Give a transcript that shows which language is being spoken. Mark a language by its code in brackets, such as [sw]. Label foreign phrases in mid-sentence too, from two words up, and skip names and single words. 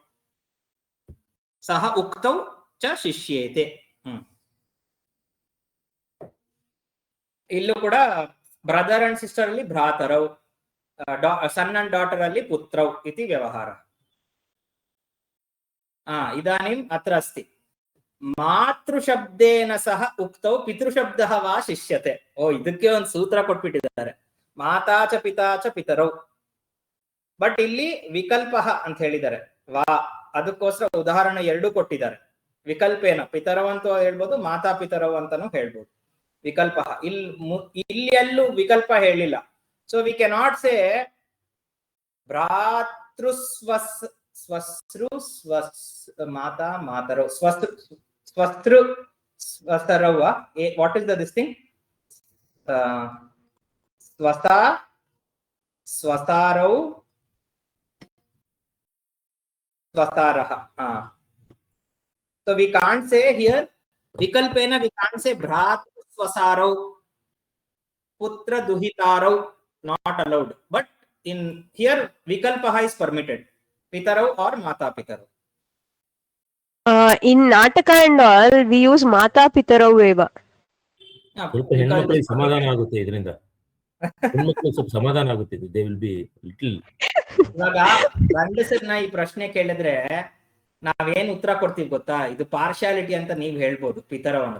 [sa] ಸಹ ಉಕ್ತೌ ಚ ಶಿಷ್ಯೇತೆ. [kn] ಇಲ್ಲೂ ಕೂಡ [en] brother and sister [kn] ಅಲ್ಲಿ ಭ್ರಾತರೌ, [en] son and daughter [kn] ಅಲ್ಲಿ [sa] ಪುತ್ರೌ ಇತಿ ವ್ಯವಹಾರ. ಇದಾನಿಂ ಅತ್ರ ಅಸ್ತಿ ಮಾತೃಶಬ್ದೇನ ಸಹ ಉಕ್ತೌ ಪಿತೃಶಬ್ದಃ ವಾ ಶಿಷ್ಯತೆ. [kn] ಇದಕ್ಕೆ ಒಂದು ಸೂತ್ರ ಕೊಟ್ಬಿಟ್ಟಿದ್ದಾರೆ, [sa] ಮಾತಾಚ ಪಿತಾಚ ಪಿತರೌ. [kn] ಬಟ್ ಇಲ್ಲಿ ವಿಕಲ್ಪ ಅಂತ ಹೇಳಿದ್ದಾರೆ ವಾ, ಅದಕ್ಕೋಸ್ಕರ ಉದಾಹರಣೆ ಎರಡು ಕೊಟ್ಟಿದ್ದಾರೆ. ವಿಕಲ್ಪೇನ ಪಿತರವ್ ಅಂತ ಹೇಳ್ಬೋದು, ಮಾತಾ ಪಿತರವ್ ಅಂತಾನು ಹೇಳ್ಬೋದು. ವಿಕಲ್ಪ ಇಲ್ಲಿ ಅಲ್ಲೂ ವಿಕಲ್ಪ ಹೇಳಿಲ್ಲ. [en] so we cannot say [sa] ಸ್ವಸೃ ಮಾತಾ ಮಾತರೌ, ಸ್ವಸೃ ಸ್ವಸರೌ. [en] what is this thing? [sa] ಸ್ವಸಾ ಸ್ವಸಾರೌ ಸ್ವಸಾರಃ. [en] So we can't say here Vikalpena we can't say [sa] भ्रात स्वसारौ, पुत्र दुहितरौ, [en] not allowed. But in here Vikalpaha is permitted. Pitarau or [sa] माता पितरौ. [en] In Nataka and all, we use [sa] माता पितरौ एव. [kn] ಸ್ವಲ್ಪ ಹೆಣ್ಮಕ್ಳಿಗೆ ಸಮಾಧಾನ ಆಗುತ್ತೆ ಇದರಿಂದ. ಹೆಣ್ಮಕ್ಳಿಗೆ ಸ್ವಲ್ಪ ಸಮಾಧಾನ ಆಗುತ್ತೆ. [en] they will be little. [kn] ಇವಾಗ ಗಂಡಸರನ್ನ ಈ ಪ್ರಶ್ನೆ ಕೇಳಿದ್ರೆ ನಾವೇನ್ ಉತ್ತರ ಕೊಡ್ತೀವಿ ಗೊತ್ತಾ? ಇದು ಪಾರ್ಶಾಲಿಟಿ ಅಂತ ನೀವ್ ಹೇಳ್ಬೋದು ಪಿತರವ್ ಅನ್ನೋದು.